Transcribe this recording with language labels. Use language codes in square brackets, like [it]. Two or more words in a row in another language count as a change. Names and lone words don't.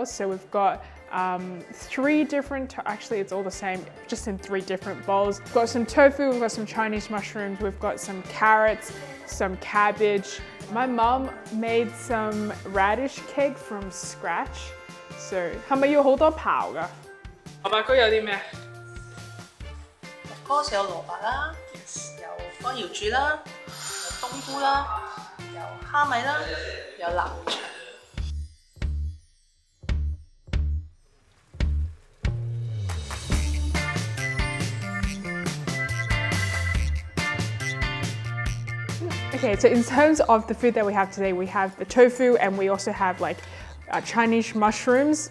[en] So we've got three different, actually it's all the same, just in 3 different bowls. We've got some tofu, we've got some Chinese mushrooms, we've got some carrots, some cabbage. My mom made some radish cake from scratch. So, [yue] 係咪要好多刨㗎？蘿蔔糕有啲咩？ [en] Of course [yue] 有蘿蔔啦，有乾瑤柱啦，有冬菇啦，有蝦米啦，有南腸。 [en] Okay, so in terms of the food that we have today, we have the tofu and we also have like Chinese mushrooms.